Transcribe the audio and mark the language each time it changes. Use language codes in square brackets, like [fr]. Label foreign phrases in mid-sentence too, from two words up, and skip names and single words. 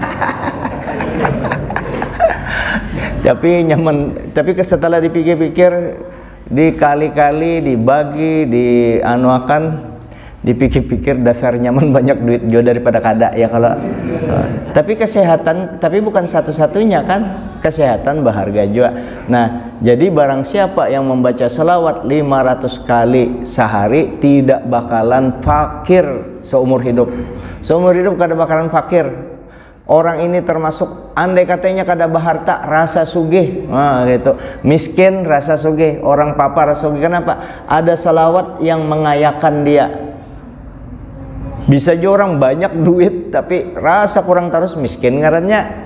[id] Tapi nyaman, tapi setelah dipikir-pikir, dikali-kali dibagi, dipikir-pikir, dasar nyaman banyak duit juga daripada kada ya kalau. Tapi kesehatan, tapi bukan satu-satunya kan, kesehatan berharga juga. Nah, jadi barang siapa yang membaca salawat 500 kali sehari tidak bakalan fakir seumur hidup. Seumur hidup kada bakalan fakir. Orang ini termasuk, andai katanya kada baharta, rasa sugih, nah gitu. Miskin rasa sugih, orang papa rasa sugih. Kenapa? Ada salawat yang mengayakan dia. Bisa juga orang banyak duit tapi rasa kurang terus, miskin ngarannya.